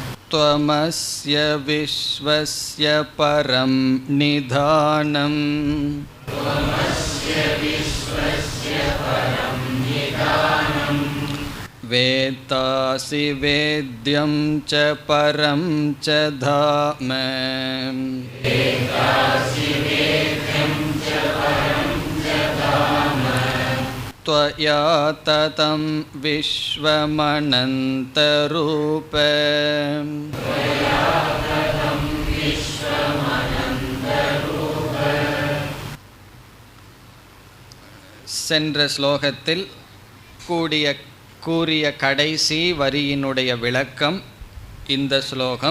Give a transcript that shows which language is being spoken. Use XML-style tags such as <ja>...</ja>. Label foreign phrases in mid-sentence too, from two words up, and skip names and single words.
<sa>त्वमस्य विश्वस्य परं निधानम् वेत्तासि वेद्यं च परं च धाम त्वया ततं</sa> <ta>विश्वमनन्तरूप சென்ற ஸ்லோகத்தில் கூறிய கடைசி வரியினுடைய விளக்கம் இந்த ஸ்லோகம்.</ta>